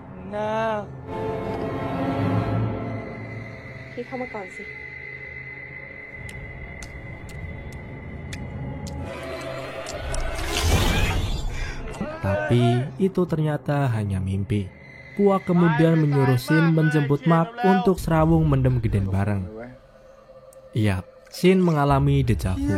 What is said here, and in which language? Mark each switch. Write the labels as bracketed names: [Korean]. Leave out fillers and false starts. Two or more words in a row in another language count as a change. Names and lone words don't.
[Indonesian] Nah. [Thai] พี่เข้ามาก่อนสิ [Indonesian] Tapi itu ternyata hanya mimpi. Puak kemudian menyuruh Shin menjemput Mark untuk [Javanese] serawung mendem geden bareng. [Indonesian] Iya, Shin mengalami dejavu.